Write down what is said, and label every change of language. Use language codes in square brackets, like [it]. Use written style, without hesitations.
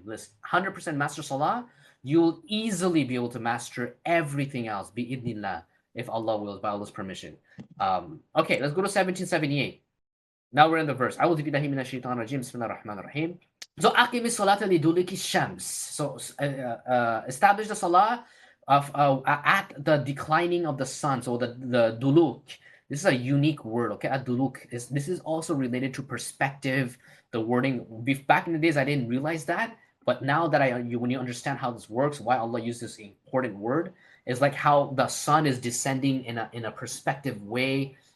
[en] Let's 100% master Salah. You'll easily be able to master everything else, bi'idnillah, if Allah wills, by Allah's permission. Okay, let's go to 1778. Now we're in the verse. [ar] أعوذ بالله من الشيطان الرجيم بسم الله الرحمن الرحيم. So أقم الصلاة لدلوك الشمس. [en] So establish the salah at the declining of the sun. So the duluk. This is a unique word. Okay, at duluk this is also related to perspective. The wording back in the days I didn't realize that, but now that when you understand how this works, why Allah used this important word is like how the sun is descending in a perspective way.